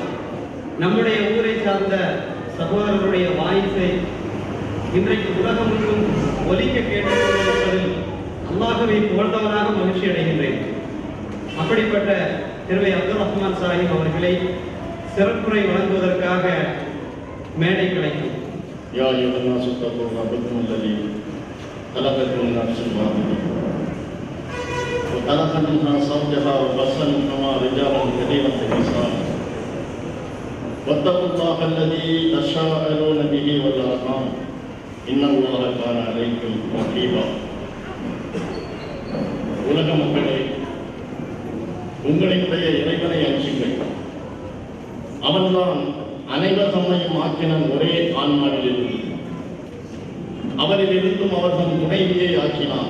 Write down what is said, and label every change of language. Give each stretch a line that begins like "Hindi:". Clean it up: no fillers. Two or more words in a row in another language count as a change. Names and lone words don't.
Tamil: நம்முடைய ஊரை சார்ந்த சகோதரர்களுடைய வாய்ஸை இன்றைக்கு உலகம் முழுவதும் ஒலிக்க கேட்டுக்கொண்டிருப்பதில் அல்லாஹ்வை புகழ்ந்தவனாக மகிழ்ச்சி அடைகின்றேன். அப்படிப்பட்ட திருவை அப்துல் ரஹ்மான் சாஹிப் அவர்களை சிறப்புரை வழங்குவதற்காக மேடை கிடைக்கும்.
Arabic: يا أيها الناس اتقوا ربكم الذي خلقكم من نفس واحدة وخلق منها زوجها وبث منهما رجالا كثيرا ونساء واتقوا الله الذي تساءلون به والأرحام إن الله كان عليكم رقيبا.
Tamil: உலக மக்களே, உங்களுடைய இறைவனை அஞ்சுங்கள். அவன்தான் அனைவர் தம்மையும் ஆக்கின ஒரே ஆன்மாவிலிருந்து அவரிலிருந்தும் அவர்கள் துணைவியை ஆக்கினான்.